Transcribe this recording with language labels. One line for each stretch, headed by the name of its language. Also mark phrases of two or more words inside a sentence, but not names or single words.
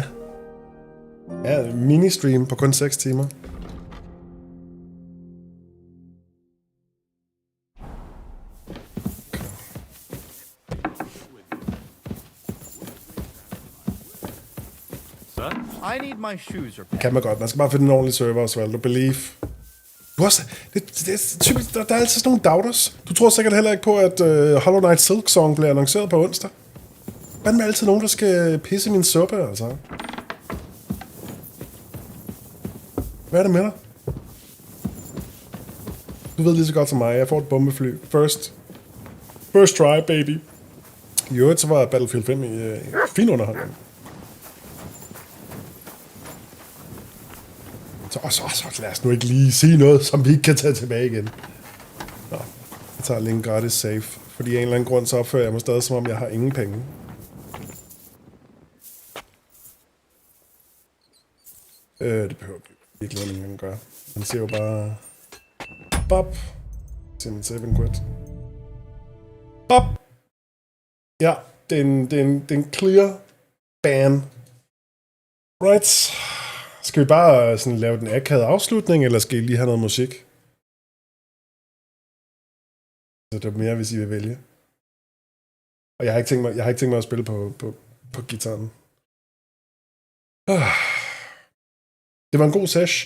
Danish: Ja, mini-stream på kun 6 timer.
English: I need my shoes repaired.
Danish: Kan man godt. Man skal bare finde en ordentlig server, Osvaldo.
English: Believe.
Danish: Du også, det er typisk, der er altid sådan nogle doubters. Du tror sikkert heller ikke på, at Hollow Knight Silk Song bliver annonceret på onsdag. Hvad med altid nogen, der skal pisse min suppe, altså? Hvad er det med dig? Du ved lige så godt som mig. Jeg får et bombefly.
English: First try, baby.
Danish: I øvrigt, så var Battlefield 5 i fin underholdning. Så lad os nu ikke lige sige noget, som vi ikke kan tage tilbage igen. Nå, jeg tager lige en gratis save. Fordi af en eller anden grund, så opfører jeg mig stadig, som om jeg har ingen penge. Det behøver virkelig ikke engang gøre. Man siger jo bare... Bop! Se min
English: save and quit.
Danish: Bop! Ja, det er en
English: clear ban. Right.
Danish: Skal vi bare sådan lave den akavede afslutning, eller skal I lige have noget musik? Så det er mere, hvis I vil vælge. Og jeg har ikke tænkt mig at spille på gitaren. Det var en god sesh.